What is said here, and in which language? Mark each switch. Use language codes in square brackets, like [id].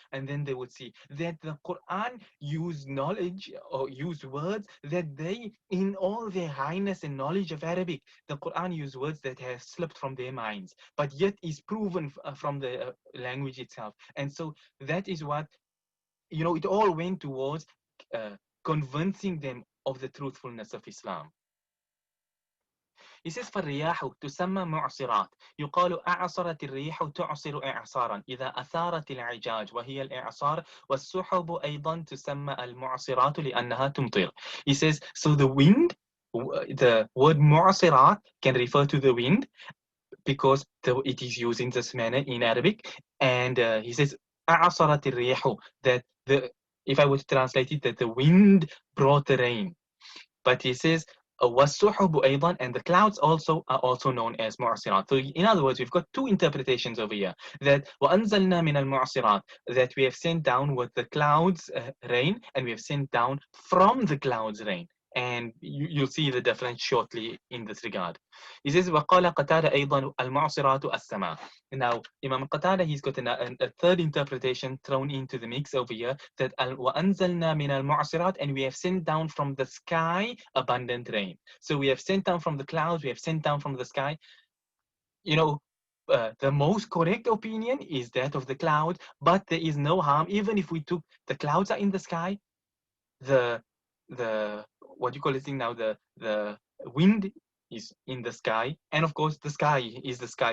[en] And then they would see that the Quran used knowledge or used words that they, in all their highness and knowledge of Arabic, the Quran used words that have slipped from their minds, but yet is proven from the language itself. And so that is what, you know, it all went towards convincing them of the truthfulness of Islam. He says [ar] فالرياح تسمى معصرات يقال أعصرت الريح تعصر إعصارا إذا أثارت العجاج وهي الإعصار والسحب أيضا تسمى المعصرات لأنها تمطر. [en] He says, so the wind, the word معصرات can refer to the wind because it is used in this manner in Arabic. And he says [ar] أعصرت الريح, [en] that if I were to translate it, that the wind brought the rain. But he says [ar] وَالسُّحُبُ أيضا, [en] and the clouds also are also known as mu'asirat. So in other words, we've got two interpretations over here. That [ar] وَأَنزَلْنَا مِنَ الْمُعْصِرَاتِ, [en] that we have sent down with the clouds rain, and we have sent down from the clouds rain. And you'll see the difference shortly in this regard. He says [ar] وَقَالَ قَتَادَ أيضا الْمُعْصِرَاتُ السَّمَاء. [en] Now, Imam Qatada, he's got a third interpretation thrown into the mix over here, that [ar] وَأَنزَلْنَا مِنَ الْمُعْصِرَاتِ, [en] and we have sent down from the sky abundant rain. So we have sent down from the clouds, we have sent down from the sky. You know, the most correct opinion is that of the cloud, but there is no harm, even if we took the clouds are in the sky, the what you call this thing now, the wind is in the sky, and of course the sky is the sky.